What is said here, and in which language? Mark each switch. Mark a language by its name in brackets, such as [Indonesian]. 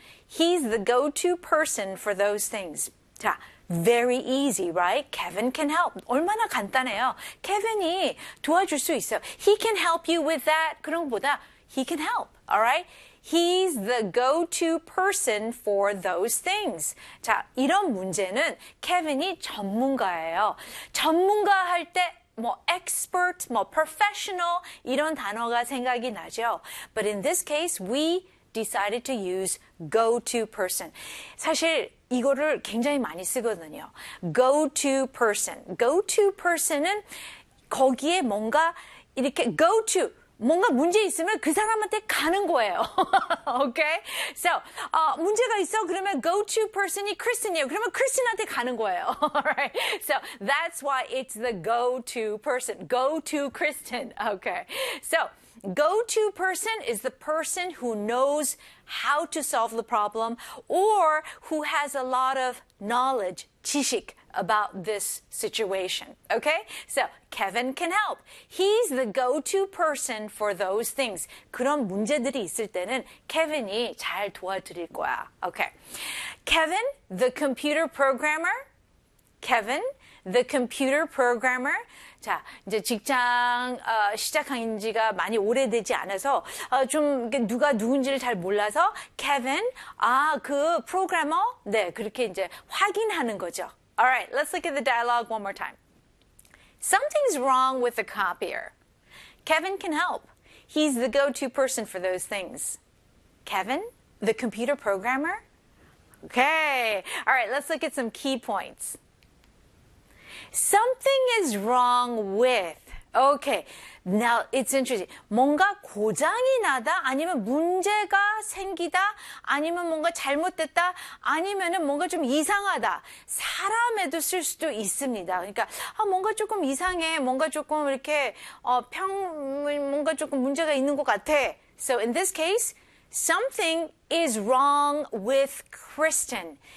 [English] He's the go-to person for those things. [Korean] 자, [English] very easy, right? Kevin can help. [Korean] 얼마나 간단해요. Kevin이 도와줄 수 있어. [English] He can help you with that. [Korean] 그런 것보다 [English] he can help, all right? He's the go-to person for those things. [Korean] 자, 이런 문제는 케빈이 전문가예요. 전문가 할 때 뭐 expert, 뭐 professional 이런 단어가 생각이 나죠. [English] But in this case, we decided to use go-to person. [Korean] 사실 이거를 굉장히 많이 쓰거든요. Go-to person. Go-to person은 거기에 뭔가 이렇게 go-to 뭔가 문제 있으면 그 사람한테 가는 거예요. [English] okay? [Korean] So, 문제가 있어? 그러면 go-to person이 크리스틴이에요. 그러면 크리스틴한테 가는 거예요. [English] Alright? So, that's why it's the go-to person. Go-to Kristen. Okay. So, go-to person is the person who knows how to solve the problem or who has a lot of knowledge, 지식. About this situation, okay? So, Kevin can help. He's the go-to person for those things. [Korean] 그런 문제들이 있을 때는 Kevin이 잘 도와드릴 거야. [English] Okay. Kevin, the computer programmer. Kevin, the computer programmer. [Korean] 자, 이제 직장 시작한 지가 많이 오래되지 않아서 좀 누가 누군지를 잘 몰라서 Kevin, 아, 그 프로그래머? 네, 그렇게 이제 확인하는 거죠. [English] All right, let's look at the dialogue one more time. Something's wrong with the copier. Kevin can help. He's the go-to person for those things. Kevin, the computer programmer? Okay. All right, let's look at some key points. Something is wrong with. Okay. Now, it's interesting. [Korean] 뭔가 고장이 나다, 아니면 문제가 생기다, 아니면 뭔가 잘못됐다, 아니면은 뭔가 좀 이상하다. 사람에도 쓸 수도 있습니다. 그러니까, 아, 뭔가 조금 이상해. 뭔가 조금 이렇게, 뭔가 조금 문제가 있는 것 같아. [English] So, in this case, something is wrong with Kristen.